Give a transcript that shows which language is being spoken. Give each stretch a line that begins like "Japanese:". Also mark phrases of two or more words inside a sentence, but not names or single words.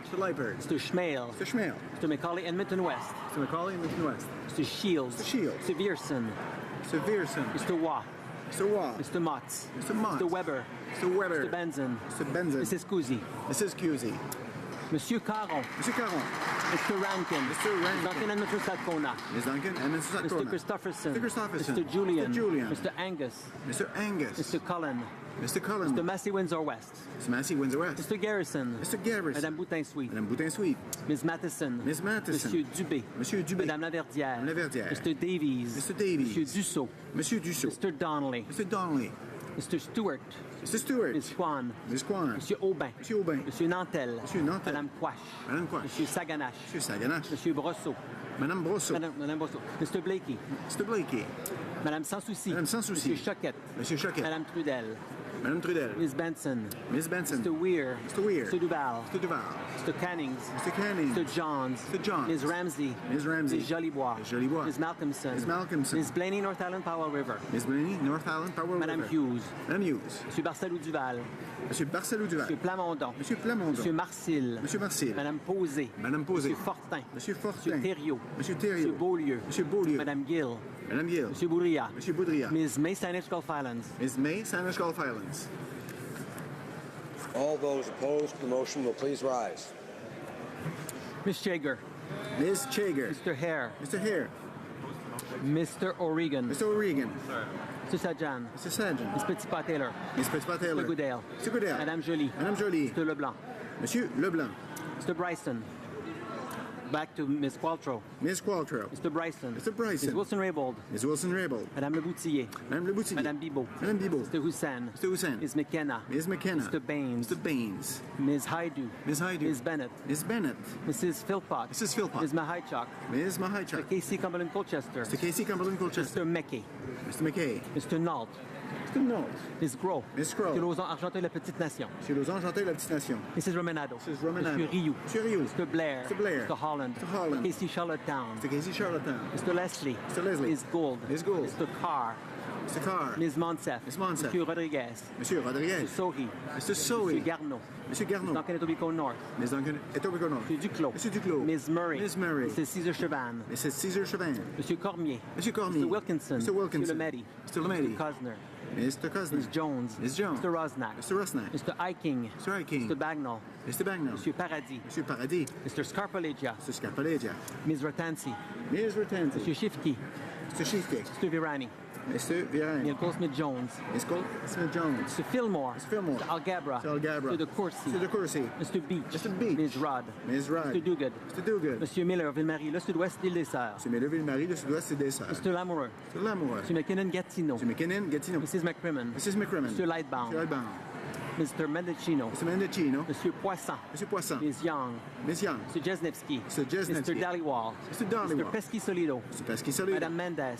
English: Mr. Leipert. Mr. Schmale. Mr. Schmale. Mr. Macaulay, Edmonton West. Mr. Macaulay, Edmonton West. Mr. Shields. Mr. Shields. Mr. Vierson. Mr. Vierson. Mr. Waugh. Mr. Waugh. Mr. Motz. Mr. Motz. Mr. Weber. Mr. Weber. Mr. Benson. Mr. Benson. Mrs. Cousy. Mrs. Cousy. Monsieur Caron. Monsieur Caron. Mr. Rankin. Mr. Rankin. Duncan and Mr. Satcona. Ms. Duncan and Mrs. Mr. Satcona. Christopherson. Mr. Christopherson. Mr. Julian. Mr. Julian. Mr. Angus. Mr. Angus. Mr. Cullen. Mr. Cullen. Mr. Massey Windsor West. Mr. Massey Windsor West. Mr. Garrison. Mr. Garrison. Madame Boutin-Sweet. Madame Boutin-Sweet. Ms. Matheson. Ms. Matheson. Monsieur Dubé. Monsieur Dubé. Madame Laverdière. Madame Laverdière. Mr. Davies. Mr. Davies. Monsieur Dussault. Monsieur Dussault. Mr. Donnelly. Mr. Donnelly. Mr. Stewart. Mr. Stewart. Ms. Kwan. Ms. Kwan. Monsieur Aubin. Monsieur Aubin. Monsieur Nantel. Monsieur Nantel. Madame Quash. Madame Quash. Monsieur Saganache. Monsieur Saganache. Monsieur Brosseau. Madame Brosseau. Madame Brosseau. Mr. Blakey. Mr. Blakey. Madame Sans Souci. Madame Sans Souci. Monsieur Choquette. Monsieur Choquette. Madame Trudel. Madame Trudel. Ms. Benson. Ms. Benson. Mr. Weir. Mr. Weir. Mr. Duval. Mr. Duval. Mr. Cannings. Mr. Cannings. Mr. Johns. Mr. Johns. Ms. Ramsey. Ms. Ramsey. Ms. Jolibois. Ms. Jolibois. Ms. Malcolmson. Ms. Malcolmson. Ms. Blaney, North Island, Powell River. Ms. Blaney, North Island, Powell Madame River. Hughes. Madame Hughes. Monsieur Barcelou Duval. Monsieur Barcelou Duval. Monsieur Plamondon. Monsieur Plamondon. Monsieur Marcil. Monsieur Marcil. Madame Posé. Madame Posé. Monsieur Fortin. Monsieur Fortin. Monsieur Thériault. Monsieur Thériault. Monsieur Beaulieu. Monsieur Beaulieu. Madame Gill. Madame Gill. Monsieur Boudria. Monsieur Boudria. Ms. May, Saanich Gulf Islands. Ms. May, Saanich Gulf Islands. All those opposed to the motion will please rise. Ms. Chager. Ms. Chager. Mr. Hare. Mr. Hare. Mr. O'Regan. Mr. O'Regan. Mr. Sajan. Mr. Sajan. Ms. Petitpas-Taylor. Ms. Petitpas-Taylor. Mr. Goodale. Mr. Goodale. Madame Joly. Madame Joly. Mr. Leblanc. Monsieur Leblanc. Mr. Bryson. Back to Ms. Qualtrough. Ms. Qualtrough. Mr. Bryson. Mr. Bryson. Ms. Wilson-Raybould. Ms. Wilson-Raybould. Madame Le Boutillier. Madame Le Boutillier. Madame Bibot. Madame Bibot. Mr. Hussain. Mr. Hussain. Ms. McKenna. Ms. McKenna. Mr. Baines. Mr. Baines. Ms. Haidu. Ms. Haidu. Ms. Bennett. Ms. Bennett. Mrs. Philpott. Mrs. Philpott. Ms. Mahichuk. Ms. Mahichuk. Mr. Casey Cumberland Colchester. Mr. Casey Cumberland Colchester. Mr. Mackey. Mr. McKay. Mr. Nault. Mr. Nault. Ms. Gros. Ms. Gros. Monsieur Lauzon, Argenteuil, La Petite Nation. Monsieur Lauzon, Argenteuil, La Petite Nation. Mrs. Romanado. Mrs. Romanado. Monsieur Rioux. Monsieur Rioux. Mr. Blair. Mr. Blair. Mr. Holland. Mr. Holland. Casey Charlottetown. Mr. Casey Charlottetown. Mr. Leslie. Mr. Leslie. Ms. Gould. Ms. Gould. Mr. Carr. Mr. Carr. Ms. Monsef. Ms. Monsef. Monsieur Rodriguez. Monsieur Rodriguez. Mr. Sohi. Mr. Sohi. Monsieur Garneau. Monsieur Garneau. Duncan Etobicoke North. Ms. Duncan Etobicoke North. Monsieur Duclos. Monsieur Duclos. Ms. Murray. Ms. Murray. Mrs. Cesar Chavan. Mrs. Cesar Chavan. Monsieur Cormier. Monsieur Cormier. Mr. Wilkinson. Mr. Wilkinson. Mr. Lemedi. Mr. Lemedi. Mr. Cosner. Mr. Cosner. Ms. Jones. Ms. Jones. Mr. Rosnack. Mr. Rosnack. Mr. Iking. Mr. Iking. Mr. Bagnall. Mr. Bagnall. Monsieur Paradis. Monsieur Paradis. Mr. Scarpalegia. Mr. Scarpalegia. Ms. Ratansi. Ms. Ratansi. Monsieur Shifki. Mr. Shifki. Mr. Virani. Mr. Virani. Ms. Goldsmith-Jones. Ms. Goldsmith-Jones. Mr. Fillmore. Mr. Fillmore. Mr. Algabra. Mr. Algabra. Mr. De Courcy. Mr. De Courcy. Mr. Beach. Mr. Beach. Ms. Rudd. Ms. Rudd. Mr. Duguid. Mr. Duguid. Monsieur Miller, Ville-Marie, le sud-ouest d'Île des Sœurs. Monsieur Miller, Ville-Marie, le sud-ouest des Sœurs. Mr. Lamoureux. Mr. Lamoureux. Mr. McKinnon-Gatineau. Mr. McKinnon-Gatineau. Mrs. McCrimmon. Mrs. McCrimmon. Mr. Lightbound. Mr. Lightbound. Mr. Mendocino. Mr. Mendocino. Monsieur Poisson. Monsieur Poisson. Ms. Young. Ms. Young. Mr. Jesnevsky. Mr. Jesnevsky. Mr. Dhaliwal. Mr. Dhaliwal. Mr. Pesky-Solido. Mr. Pesky-Solido. Madame Mendes.